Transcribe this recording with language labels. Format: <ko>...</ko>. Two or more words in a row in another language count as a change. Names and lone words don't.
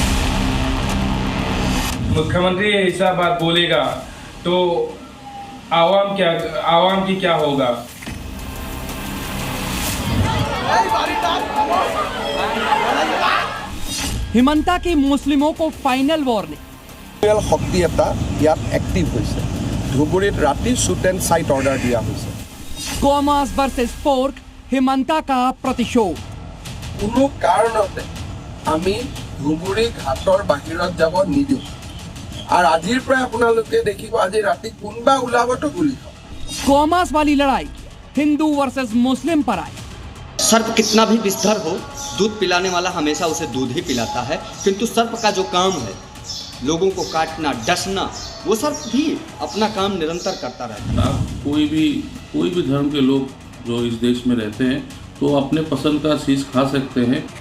<hi>मुख्यमंत्री ऐसा बात बोलेगा तो आवाम की क्या होगा? हिमंता की मुस्लिमों को फाइनल वार्निंग।</hi> <as>शक्ति এটা ইয়াত এক্টিভ হৈছে। ধুবুৰীত ৰাতি</as> <en>shoot and sight order</en> <as>দিয়া হৈছে।</as> <hi>गौमांस</hi> <en>versus pork,</en> <hi>हिमंता का प्रतिशोध।</hi> <as>কোনো কাৰণতে আমি ধুবুৰী ঘাটৰ বাহিৰত যাব নিদিওঁ আৰু আজিৰ পৰা আপোনালোকে দেখিব আজি ৰাতি কোনবা ওলাবতো গুলি খাব।</as> <hi>गौमांस वाली लड़ाई हिंदू वर्सेस मुस्लिम पर आई। सर्प कितना भी विस्तर हो, दूध पिलाने वाला हमेशा उसे दूध ही पिलाता है, किंतु सर्प का जो काम है लोगों को काटना, डसना, वो सर्प भी अपना काम निरंतर करता रहता है। कोई भी धर्म के लोग जो इस देश में रहते हैं तो अपने पसंद का चीज खा सकते हैं।</hi>